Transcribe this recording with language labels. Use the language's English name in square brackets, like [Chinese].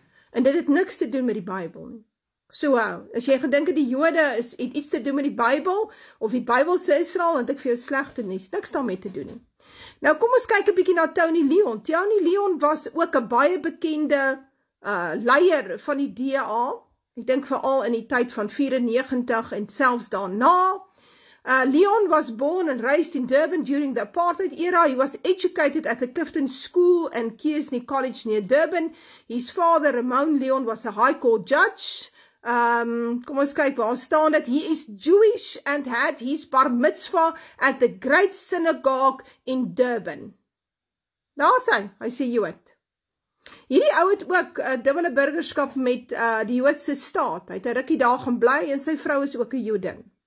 [Afrikaans] En dit het niks te doen met die Bybel nie. So, as jy gedink het die Jode het iets te doen met die Bybel, of die Bybelse Israel, want ek vir jou slegte nuus, niks daarmee te doen nie. Nou kom ons kyk 'n bietjie na Tony Leon. Tony Leon was ook 'n baie bekende leier van die DA, ek dink veral in die tyd van 94 en selfs daarna. [English] Leon was born and raised in Durban during the apartheid era. He was educated at the Clifton School and Kearsney College near Durban. His father, Ramon Leon, was a High Court judge. [Afrikaans] Kom ons kyk, waar staan dit? [English] He is Jewish and had his bar mitzvah at the Great Synagogue in Durban. [Afrikaans] Daar is hy Jood. Hierdie ou het ook dubbele burgerskap met die Joodse staat. Hy het 'n rukkie daar gaan bly en sy vrou is ook 'n Jodin.